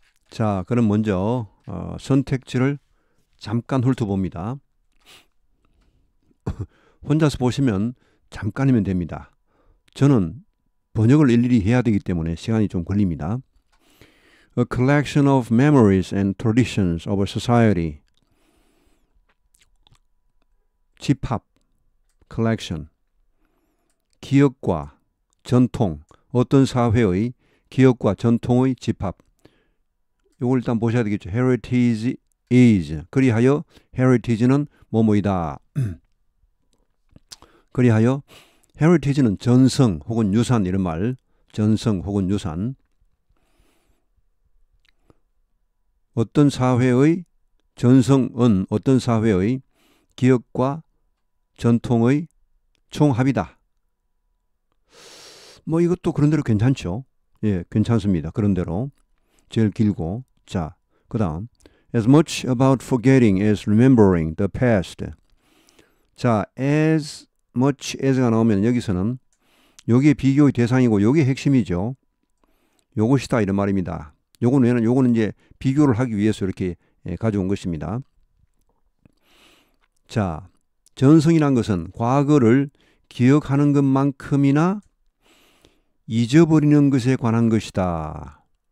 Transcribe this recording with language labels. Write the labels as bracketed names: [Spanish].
[Korean] 자, 그럼 먼저 선택지를 잠깐 훑어봅니다. 혼자서 보시면 잠깐이면 됩니다. 저는 번역을 일일이 해야 되기 때문에 시간이 좀 걸립니다. [English] A collection of memories and traditions of a society. [Korean] 집합, collection. 기억과 전통, 어떤 사회의 기억과 전통의 집합. 이걸 일단 보셔야 되겠죠. [English] Heritage is. [Korean] 그리하여 heritage는 뭐뭐이다. 그리하여 heritage는 전성 혹은 유산 이런 말. 전성 혹은 유산. 어떤 사회의 전성은 어떤 사회의 기억과 전통의 총합이다. 뭐 이것도 그런대로 괜찮죠. 예, 괜찮습니다. 그런대로. 제일 길고. 자, 그 다음 [English] as much about forgetting as remembering the past. [Korean] 자, as much as가 나오면 여기서는 요게 비교의 대상이고 요게 핵심이죠. 요것이다 이런 말입니다. 요거는 이제 비교를 하기 위해서 이렇게 가져온 것입니다. 자, 전성이란 것은 과거를 기억하는 것만큼이나 잊어버리는 것에 관한 것이다.